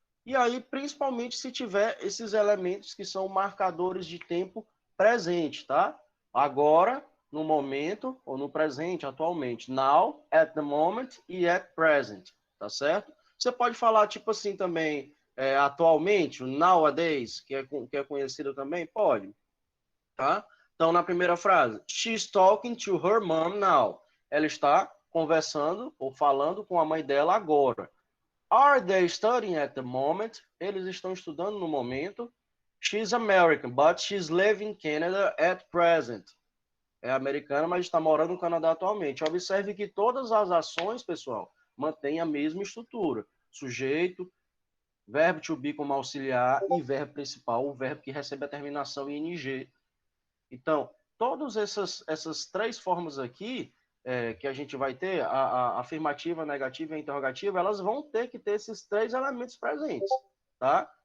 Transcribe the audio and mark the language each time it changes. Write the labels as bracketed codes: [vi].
[pt] E aí, principalmente se tiver esses elementos que são marcadores de tempo presente, tá? Agora, no momento, ou no presente, atualmente. [en] Now, at the moment e at present, [pt] tá certo? Você pode falar, tipo assim, também, atualmente, nowadays, que é conhecido também? Pode, tá? Então, na primeira frase, [en] she's talking to her mom now. [pt] Ela está conversando ou falando com a mãe dela agora. [en] Are they studying at the moment? [pt] Eles estão estudando no momento. [en] She's American, but she's living in Canada at present. [pt] É americana, mas está morando no Canadá atualmente. Observe que todas as ações, pessoal, mantêm a mesma estrutura. Sujeito, verbo to be como auxiliar e verbo principal, o verbo que recebe a terminação ing. Então, todas essas três formas aqui que a gente vai ter, a afirmativa, a negativa e a interrogativa, elas vão ter que ter esses três elementos presentes, tá?